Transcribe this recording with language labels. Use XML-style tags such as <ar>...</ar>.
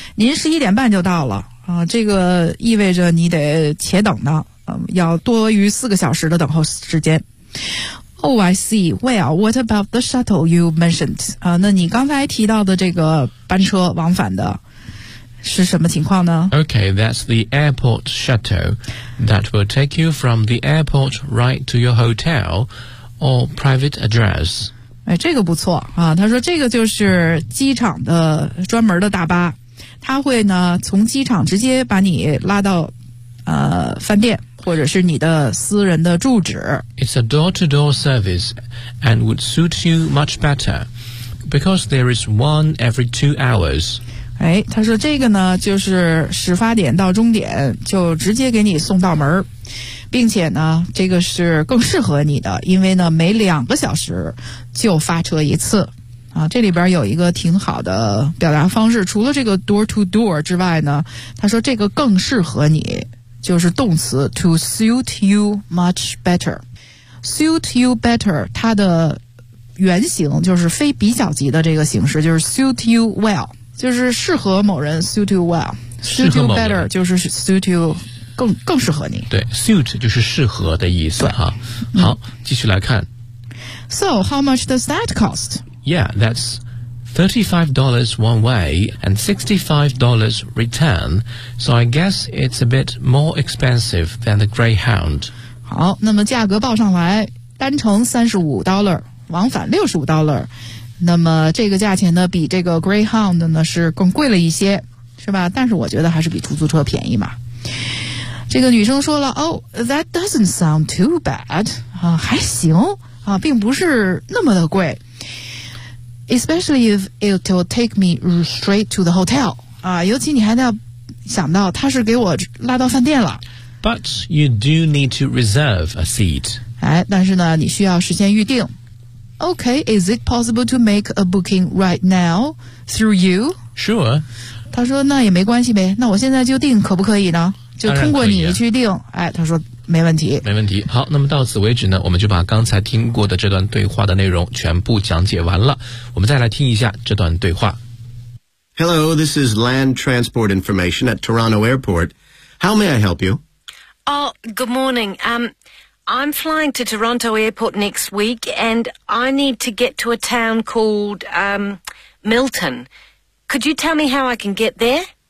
<zh>您11:30就到了。这个意味着你得且等呢。要多于4个小时的等候时间。</zh> <en>Oh, I see. Well, what about the shuttle you mentioned?</en> <zh>那你刚才提到的这个班车往返的是什么情况呢？</zh> <en>Okay, that's the airport shuttle that will take you from the airport right to your hotel or private address.</en> <zh>哎，这个不错啊。他说这个就是机场的专门的大巴，他会呢从机场直接把你拉到饭店或者是你的私人的住址。</zh> <en>It's a door-to-door service and would suit you much better because there is one every 2 hours.</en> <zh>哎，他说这个呢就是始发点到终点就直接给你送到门，并且呢这个是更适合你的，因为呢每2个小时就发车一次啊。这里边有一个挺好的表达方式，除了这个 door-to-door 之外呢，他说这个更适合你就是动词</zh> <en>to suit you much better. Suit you better</en> <zh>它的原型就是非比较级的这个形式，就是</zh> <en>suit you well，</en> <zh>就是适合某人 suit you well。</zh> <en>Suit you better</en> <zh>就是</zh> <en>suit you</en> <zh>更适合你。对， suit 就是适合的意思哈。好，继续来看。</zh> <en>So how much does that cost? Yeah, that's$35 one way and $65 return. So I guess it's a bit more expensive than the Greyhound.</en> <zh>好，那么价格报上来，单程$35，往返$65。那么这个价钱呢，比这个 Greyhound 呢是更贵了一些，是吧？但是我觉得还是比出租车便宜嘛。这个女生说了</zh> <en>，Oh, that doesn't sound too bad.</en> <zh>还行啊，并不是那么的贵。</zh> <en>Especially if it will take me straight to the hotel.</en> <zh>尤其你还要想到他是给我拉到饭店了。</zh> <en>But you do need to reserve a seat.</en> <zh>哎，但是呢，你需要事先预定。</zh> <en>Okay, is it possible to make a booking right now through you? Sure.</en> <zh>他说那也没关系呗，那我现在就定可不可以呢？就通过你去定。哎，他说没问题。没问题。好，那么到此为止呢，我们就把刚才听过的这段对话的内容全部讲解完了。我们再来听一下这段对话。</zh> <en>Hello, this is Land Transport Information at Toronto Airport. How may I help you? Oh, good morning. I'm flying to Toronto Airport next week, and I need to get to a town called, Milton. Could you tell me how I can get there?</en>